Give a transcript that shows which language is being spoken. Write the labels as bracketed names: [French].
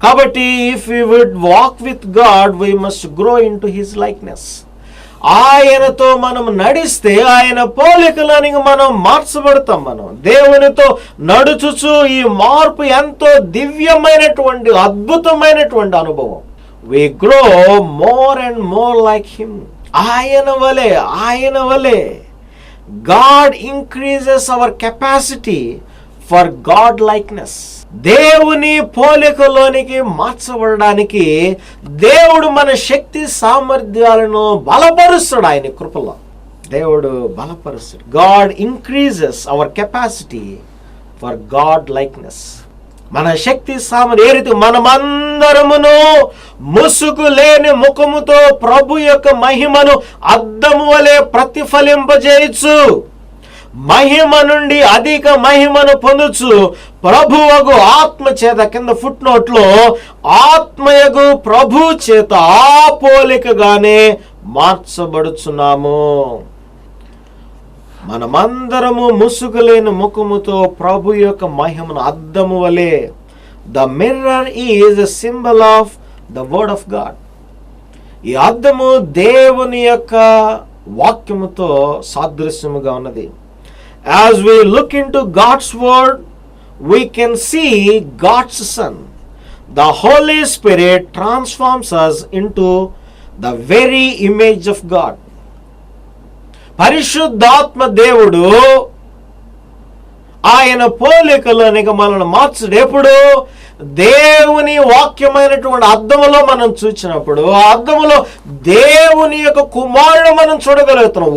[Telugu] కాబట్టి [English] If we would walk with God we must grow into his likeness. [Telugu] ఆయనతో మనం నడిస్తే ఆయన పోలికలోనికి మనం మార్చబడతాం. మనం దేవునితో నడుచుచు ఈ మార్పు ఎంతో దివ్యమైనటువంటి అద్భుతమైనటువంటి అనుభవం. [English] We grow more and more like him. [Telugu] ఆయన వలే [English] God increases our capacity for God likeness. [Telugu] దేవుని పోలికలోనికి మార్చబడడానికి దేవుడు మన శక్తి సామర్థ్యాలను బలపరుస్తాడు. ఆయన కృపలో దేవుడు బలపరుస్తాడు. [English] God increases our capacity for God likeness. [Telugu] మన శక్తి సామర్థ్యం ఏ రీతి మనమందరమును ముసుగు లేని ముఖముతో ప్రభు యొక్క మహిమను అద్దము వలె ప్రతిఫలింపజేయచ్చు, మహిమ నుండి అధిక మహిమను పొందుచు ప్రభువగు ఆత్మ చేత, కింద ఫుట్ నోట్లో, ఆత్మయగు ప్రభు చేత ఆ పోలికగానే మార్చబడుచున్నాము. మనమందరము ముసుగులేని ముఖముతో ప్రభు యొక్క మహిమను అద్దము వలె. [English] The mirror is a symbol of the word of God. [Telugu] ఈ అద్దము దేవుని యొక్క వాక్యముతో సాదృశ్యముగా ఉన్నది. [English] As we look into God's word we can see God's Son. The Holy Spirit transforms us into the very image of God. [Telugu] పరిశుద్ధాత్మ దేవుడు ఆయన పోలికలోనికి మనల్ని మార్చడు. ఎప్పుడు దేవుని వాక్యమైనటువంటి అద్దములో మనం చూసినప్పుడు ఆ అద్దములో దేవుని యొక్క కుమారుడు మనం చూడగలుగుతున్నాం.